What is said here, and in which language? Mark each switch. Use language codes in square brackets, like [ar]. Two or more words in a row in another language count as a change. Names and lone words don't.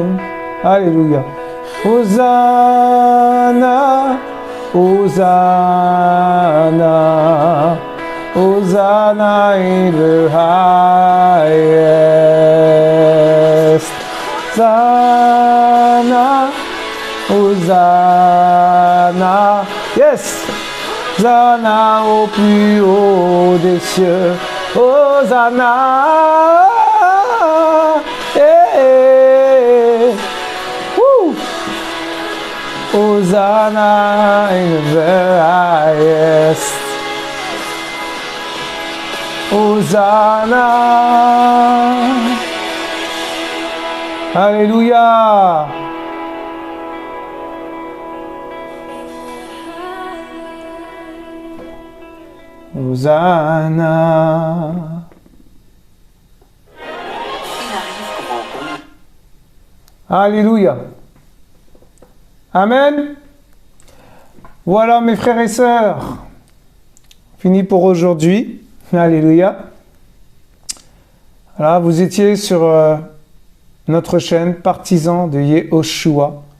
[fr] Alléluia. [en] Hosanna, Hosanna, Hosanna in the highest. [fr] Hosanna, Hosanna, yes, Hosanna au plus haut des cieux. [en] Hosanna, eh, Hosanna in the highest. [fr] Hosanna. Alléluia. Hosanna. Alléluia. Amen. Voilà mes frères et sœurs. Fini pour aujourd'hui. Alléluia. Voilà, vous étiez sur notre chaîne Partisans de Yehoshua.